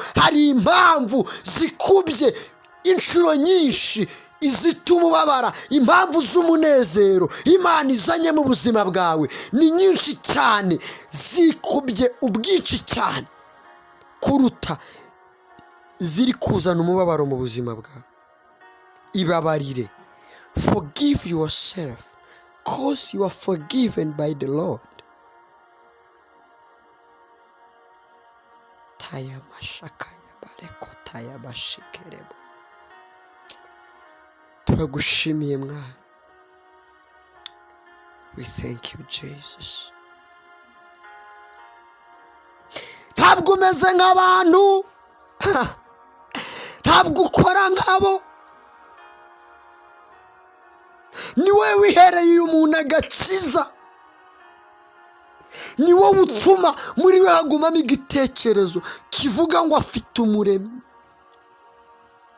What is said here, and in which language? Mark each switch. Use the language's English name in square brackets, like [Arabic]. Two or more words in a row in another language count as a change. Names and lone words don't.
[Kinyarwanda] Hari impamvu zikubye inshuro nyinshi izituma ubabara, impamvu z'umunezero Imana izanye mu buzima bwawe ni nyinshi cyane, zikubye ubwinshi cyane kuruta ziri kuzana umubabaro mu buzima bwawe. Ibabarire. [English] Forgive yourself, cause you are forgiven by the Lord. Taya mashakaya bareko taya bashikerebo. [Kinyarwanda] Turagushimiye mwana. [English] We thank you Jesus. [Kinyarwanda] Ntabwo umeze nk'abantu, ntabwo ukora nk'abo. Ni wowe wihereye uyu muntu agakiza, ni wowe utuma muri we hagumamo igitekerezo kivuga ngo afite umuremyi.